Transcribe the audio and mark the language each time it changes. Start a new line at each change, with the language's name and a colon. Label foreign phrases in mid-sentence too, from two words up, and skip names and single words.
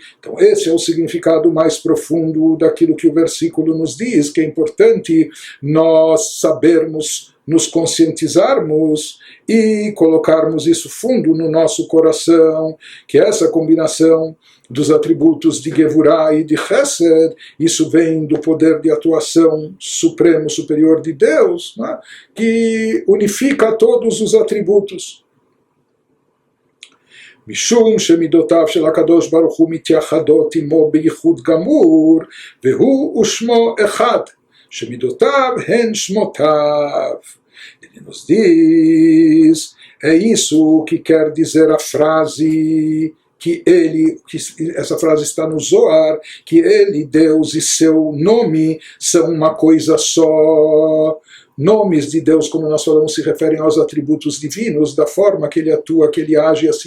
Portuguese: Então esse é o significado mais profundo daquilo que o versículo nos diz, que é importante nós sabermos, nos conscientizarmos e colocarmos isso fundo no nosso coração, que essa combinação dos atributos de Gevurah e de Chesed, isso vem do poder de atuação supremo, superior de Deus, né, que unifica todos os atributos.
Hebrew: משום שמידותיו של הקדוש ברוך הוא מתייחדות עמו בייחוד גמור, והוא ושמו אחד, שמידותיו הן שמותיו.
Portuguese: Ele nos diz, é isso que quer dizer a frase, que essa frase está no Zohar, que ele, Deus e seu nome são uma coisa só. Nomes de Deus, como nós falamos, se referem aos atributos divinos, da forma que ele atua, que ele age, assim